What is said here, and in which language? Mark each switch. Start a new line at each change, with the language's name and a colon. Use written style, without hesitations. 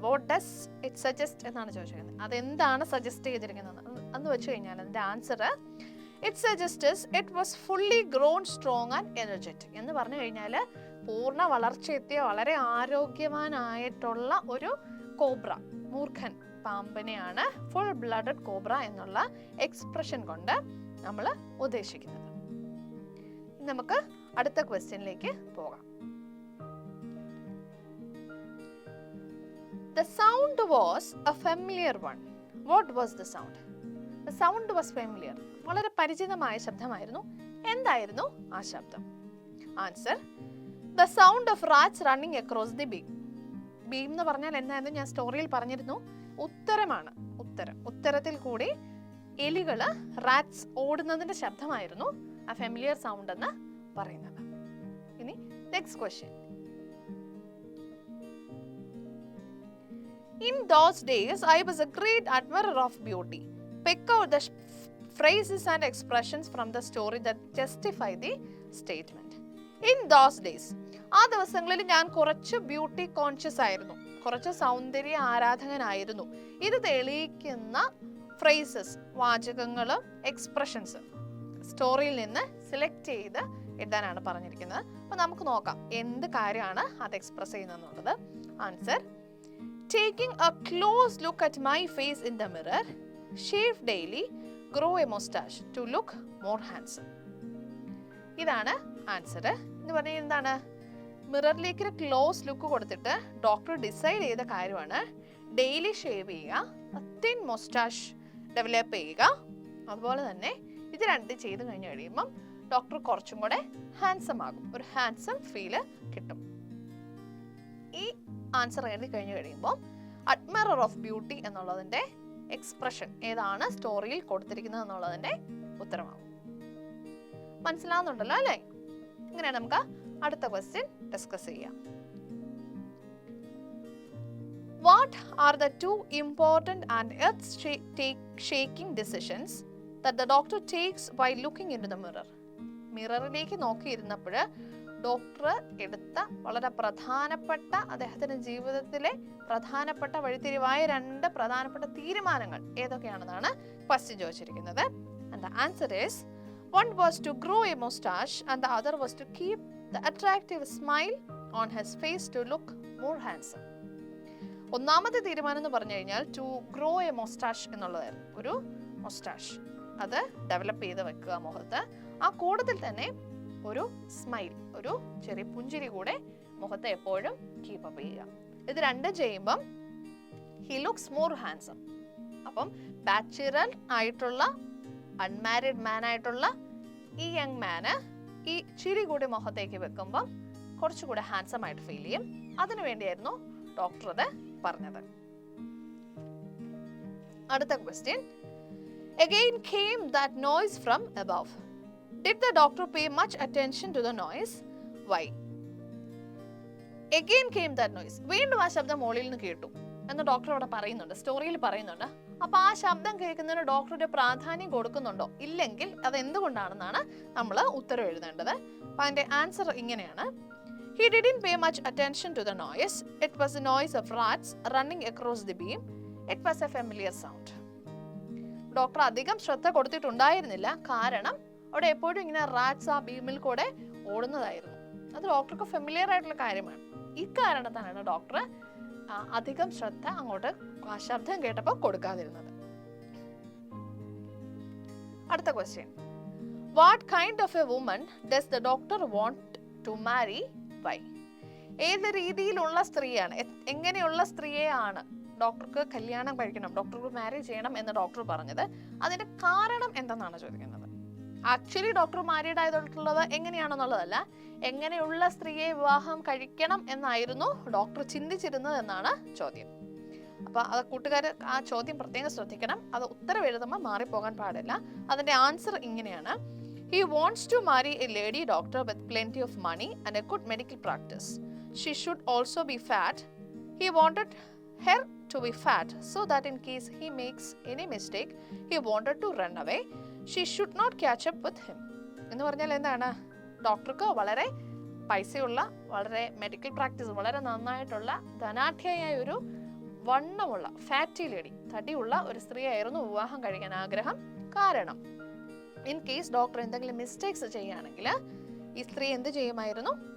English: what does it suggest
Malayalam: എന്നാണ് ചോദിച്ചിരിക്കുന്നത്. അതെന്താണ് സജസ്റ്റ് ചെയ്തിരിക്കുന്നത് എന്ന് വെച്ച് കഴിഞ്ഞാൽ അതിൻ്റെ answer
English: it suggests it was fully grown strong and energetic
Malayalam: എന്ന് പറഞ്ഞു കഴിഞ്ഞാൽ പൂർണ്ണ വളർച്ചയെത്തിയ വളരെ ആരോഗ്യവാനായിട്ടുള്ള ഒരു കോബ്ര, മൂർഖൻ പാമ്പിനെയാണ്
English: full blooded cobra
Malayalam: എന്നുള്ള എക്സ്പ്രഷൻ കൊണ്ട് നമ്മൾ ഉദ്ദേശിക്കുന്നത്. നമുക്ക് അടുത്ത ക്വസ്റ്റ്യനിലേക്ക് പോകാം.
English: The sound was a familiar one. What was the sound? The sound was familiar.
Malayalam: വളരെ പരിചിതമായ ശബ്ദമായിരുന്നു. എന്തായിരുന്നു ആ ശബ്ദം?
English: Answer, the sound of rats running across the beam.
Malayalam: Beam എന്ന് പറഞ്ഞാൽ എന്തായിരുന്നു ഞാൻ സ്റ്റോറിയിൽ പറഞ്ഞിരുന്നു. ഉത്തരമാണ്. ഉത്തരത്തിൽ കൂടി എലികൾ, റാറ്റ്സ് ഓടുന്നതിന്റെ ശബ്ദമായിരുന്നു ആ ഫെമിലിയർ സൗണ്ട് എന്ന് പറയുന്നത്. ഇനി next question,
English: in those days I was a great admirer of beauty. Pick out the phrases and expressions from the story that justify the statement. In those days,
Malayalam: ആ ദിവസങ്ങളിൽ ഞാൻ കുറച്ച് beauty conscious ആയിരുന്നു, കുറച്ച് സൗന്ദര്യ ആരാധകനായിരുന്നു. ഇത് തെളിയിക്കുന്ന ഫ്രേസസ്, വാചകങ്ങൾ, എക്സ്പ്രഷൻസ് സ്റ്റോറിയിൽ നിന്ന് സെലക്ട് ചെയ്ത് എഴുതാനാണ് പറഞ്ഞിരിക്കുന്നത്. അപ്പോൾ നമുക്ക് നോക്കാം എന്ത് കാര്യമാണ് അത് express ചെയ്യുന്നതെന്നുള്ളത്.
English: Answer, taking a close look at my face in the mirror, shave daily, grow a mustache to look more handsome.
Malayalam: ഇതാണ് ആൻസർ. എന്ന് പറഞ്ഞാൽ എന്താണ്? മിററിലേക്ക് ഒരു ക്ലോസ് ലുക്ക് കൊടുത്തിട്ട് ഡോക്ടർ ഡിസൈഡ് ചെയ്ത കാര്യമാണ് ഡെയിലി ഷേവ് ചെയ്യുക, തിൻ മൊസ്റ്റാഷ് ഡെവലപ്പ് ചെയ്യുക. അതുപോലെ തന്നെ ഇത് രണ്ടും ചെയ്ത് കഴിഞ്ഞ് കഴിയുമ്പം ഡോക്ടർ കുറച്ചും കൂടെ ഹാൻസം ആകും, ഒരു ഹാൻസം ഫീല് കിട്ടും. ഈ ആൻസർ എഴുതി കഴിഞ്ഞ് കഴിയുമ്പോൾ
English: admirer of beauty
Malayalam: എന്നുള്ളതിൻ്റെ എക്സ്പ്രഷൻ ഏതാണ് സ്റ്റോറിയിൽ കൊടുത്തിരിക്കുന്നത് എന്നുള്ളതിൻ്റെ ഉത്തരമാകും. മനസ്സിലാവുന്നുണ്ടല്ലോ അല്ലേ? ഇങ്ങനെ നമുക്ക് അടുത്ത ക്വസ്റ്റ്യൻ ഡിസ്കസ് ചെയ്യാം.
English: What are the 2 important and earth-shaking decisions that the doctor takes while looking into the mirror?
Malayalam: മിററിലേക്ക് നോക്കിയിരുന്നപ്പോൾ doctor എടുത്ത വളരെ പ്രധാനപ്പെട്ട അദ്ദേഹത്തിന്റെ ജീവിതത്തിലെ പ്രധാനപ്പെട്ട വഴിത്തിരിവായ 2 പ്രധാനപ്പെട്ട തീരുമാനങ്ങൾ ഏതൊക്കെയാണെന്നാണ് ക്വസ്റ്റ്യൻ ചോദിച്ചിരിക്കുന്നത്.
English: And the answer is, one was to grow a mustache and the other was to keep the attractive smile on his face to look more handsome.
Malayalam: ഒന്നാമത്തെ തീരുമാനം എന്ന് പറഞ്ഞു കഴിഞ്ഞാൽ
English: to grow a moustache
Malayalam: എന്നുള്ളതായിരുന്നു. ഒരു moustache അത് develop ചെയ്ത് വെക്കുക മുഖത്ത്. ആ കൂട്ടത്തിൽ തന്നെ ഒരു സ്മൈൽ, ഒരു ചെറിയ പുഞ്ചിരി കൂടെ മുഖത്ത് എപ്പോഴും കീപ്പ് അപ്പ് ചെയ്യുക. ഇത് രണ്ടും ചെയ്യുമ്പം
English: He looks more handsome.
Malayalam: അപ്പം ബാച്ചുലർ ആയിട്ടുള്ള അൺമാരിഡ് മാൻ ആയിട്ടുള്ള ഈ യങ് മാന് ഈ ചിരി കൂടി മുഖത്തേക്ക് വെക്കുമ്പം കുറച്ചുകൂടെ ഹാൻസം ആയിട്ട് ഫീൽ ചെയ്യും. അതിനു വേണ്ടിയായിരുന്നു ഡോക്ടർ അത് പറഞ്ഞത്. അടുത്ത question.
English: Again came that noise from above. Did the doctor pay much attention to the noise? Why? Again came that noise.
Malayalam: വീണ്ടും ആ ശബ്ദം മുകളിൽ നിന്ന് കേട്ടു എന്ന് ഡോക്ടർ അവിടെ പറയുന്നുണ്ട്, സ്റ്റോറിയിൽ പറയുന്നുണ്ട്. അപ്പൊ ആ ശബ്ദം കേൾക്കുന്നതിന് ഡോക്ടറുടെ പ്രാധാന്യം കൊടുക്കുന്നുണ്ടോ? ഇല്ലെങ്കിൽ അത് എന്തുകൊണ്ടാണെന്നാണ് നമ്മൾ ഉത്തരം എഴുതേണ്ടത്. അപ്പൊ അതിന്റെ ആൻസർ ഇങ്ങനെയാണ്.
English: He didn't pay much attention to the noise. It was the noise of rats running across the beam. It was a familiar sound.
Malayalam: Doctor അധികം ശ്രദ്ധ കൊടുത്തിട്ടുണ്ടായിരുന്നില്ല, കാരണം അവിടെ എപ്പോഴും ഇങ്ങനെ റാറ്റ്സ് ആ ബീമിൽ കൂടെ ഓടുന്നതായിരുന്നു. അത് ഡോക്ടർക്ക് ഫെമിലിയർ ആയിട്ടുള്ള കാര്യമാണ്. ഈ കാരണത്താലാണ് ഡോക്ടർ അധികം ശ്രദ്ധ അങ്ങോട്ട് ആ ശബ്ദം കേട്ടപ്പോൾ കൊടുക്കാതിരുന്നത്. അടുത്ത question.
English: What kind of a woman does the doctor want to marry? Why?
Malayalam: ഏത് രീതിയിലുള്ള സ്ത്രീയാണ്, എങ്ങനെയുള്ള സ്ത്രീയെയാണ് ഡോക്ടർക്ക് കല്യാണം കഴിക്കണം, ഡോക്ടർക്ക് മാരേജ് ചെയ്യണം എന്ന് ഡോക്ടർ പറഞ്ഞത്? അതിന്റെ കാരണം എന്തെന്നാണ് ചോദിക്കുന്നത്. ആക്ച്വലി ഡോക്ടർ മാരീഡ് ആയിട്ടുള്ളത് എങ്ങനെയാണെന്നുള്ളതല്ല, എങ്ങനെയുള്ള സ്ത്രീയെ വിവാഹം കഴിക്കണം എന്നായിരുന്നു ഡോക്ടർ ചിന്തിച്ചിരുന്നത് എന്നാണ് ചോദ്യം. അപ്പൊ അത് കൂട്ടുകാർ ആ ചോദ്യം പ്രത്യേകം ശ്രദ്ധിക്കണം. അത് ഉത്തരം എഴുതുമ്പോൾ മാറിപ്പോകാൻ പാടില്ല. അതിന്റെ ആൻസർ ഇങ്ങനെയാണ്.
English: He wants to marry a lady doctor with plenty of money and a good medical practice. She should also be fat. He wanted her to be fat so that in case he makes any mistake, he wanted to run away. She should not catch up with him.
Malayalam: എന്ന് പറഞ്ഞാൽ എന്താണ്? ഡോക്ടർക്ക് വളരെ പൈസയുള്ള, വളരെ medical practice വളരെ നന്നായിട്ടുള്ള, ധനാഢ്യയായ ഒരു വണ്ണമുള്ള fatty lady, തടിയുള്ള ഒരു സ്ത്രീയായിരുന്നു വിവാഹം കഴിക്കാൻ ആഗ്രഹം. കാരണം ഇൻ കേസ് ഡോക്ടർ എന്തെങ്കിലും മിസ്റ്റേക്സ് ചെയ്യുകയാണെങ്കിൽ ഈ സ്ത്രീ എന്ത് ചെയ്യുമായിരുന്നു?